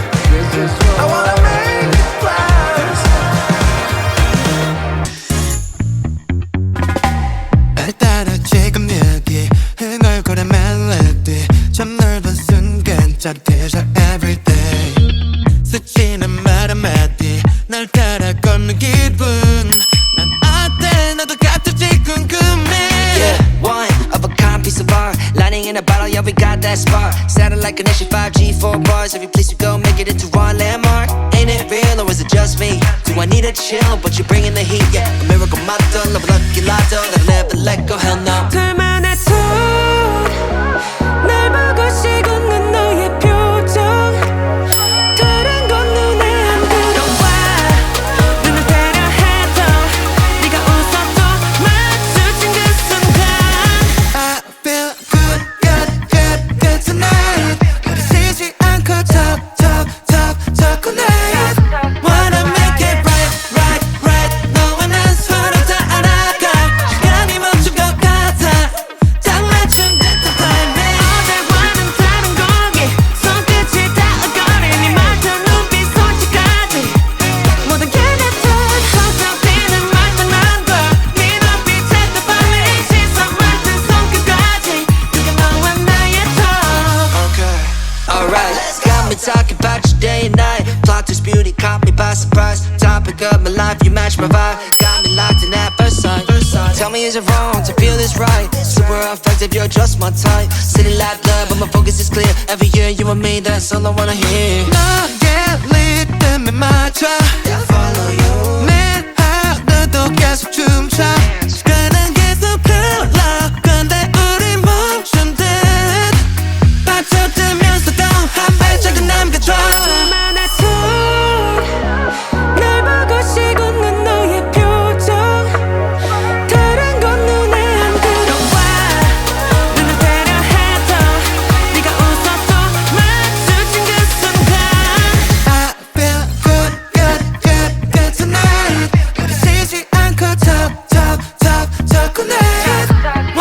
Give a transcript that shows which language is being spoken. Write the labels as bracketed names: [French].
[English] This is what I wanna make it last. [Korean] 날 따라 지금 여기 흥얼거려 멜로디 참 넓은 순간 짜릿해져 everyday 스치는 말 한마디 날 따라 걷는 기분 난 어때 너도 같을지 궁금해. [English] Yeah, one of a kind piece of art. Lighting in a bottle, yeah, we got that spark. Sounding like an issue 5G, 4 bars. Every place we go, make it into one landmark. Ain't it real or is it just me? Do I need a chill, but you're bringing the heat? Yeah, a miracle motto, love lucky lotto. That never let go, hell no. [Korean] 둘만의 손, 날 보고 식은 너의 표정. 다른 건 눈에 안 들어와. 눈을 때려 해도 네가 웃어도 마주친 그 순간. [English] I feel good, good, good, good tonight. [Korean] 우리 쉬지 않고 [English] talk, talk, talk, talk all night. Wanna make it right, right, right. [Korean] 너와 난 서로 다 알아가. 시간이 멈춘 것 같아. 딱 맞춘 듯한 timing. 어제와는 다른 거기 손끝이 닿아거린 네 말투 눈빛 손짓까지 모든 게 내 탓 헛잡히는 말만 한거 네 눈빛에 또 빨리 시선 말투 손끝까지 그게 너와 나의 talk. [English] Okay. Alright, got me talking about you day and night. Plot twist beauty caught me by surprise. Topic of my life, you match my vibe. Got me locked in at first sight. Tell me, is it wrong to feel this right? Super effective, you're just my type. City like love, but my focus is clear. Every year you and me, that's all I wanna hear. [Korean] 너의 리듬에 맞춰 [English] Follow you. [Korean] 내 하루도 계속 춤춰 시간은 계속 흘러 근데 우린 멈춘 듯 빠져들면서도 한 발자국 남겨줘. 둘만의 손, 날 보고 식은 너의 표정. 다른 건 눈에 안 들어와. 눈을 때려 해도 네가 웃어도 마주친 그 순간. [English] I feel good, good, good, good tonight. [Korean] 우리 쉬지 않고 [English] talk, talk, talk, talk all night.